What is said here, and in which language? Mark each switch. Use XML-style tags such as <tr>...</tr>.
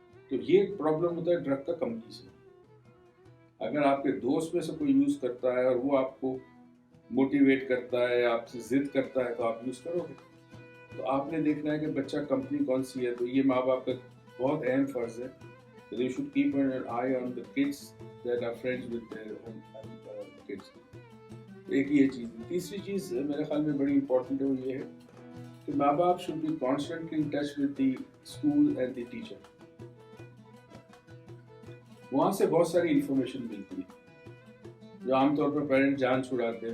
<ur>تو یہ ایک پرابلم ہوتا ہے ڈرگ کا کمپنی سے. اگر آپ کے دوست میں سے کوئی یوز کرتا ہے اور وہ آپ کو موٹیویٹ کرتا ہے, آپ سے ضد کرتا ہے, تو آپ یوز کرو گے. تو آپ نے دیکھنا ہے کہ بچہ کمپنی کون سی ہے. تو یہ ماں باپ کا بہت اہم فرض ہے.</ur> <en>They should keep an eye on the kids that are friends with their own kids.</en> <ur>ایک یہ چیز. تیسری چیز میرے خیال میں بڑی امپورٹنٹ ہے, وہ یہ ہے کہ ماں باپ</ur> <en>should be constantly in touch with the school and the teacher.</en> <ur>وہاں سے بہت ساری انفارمیشن ملتی ہے جو عام طور پر پیرنٹ جان چھڑاتے ہیں.</ur>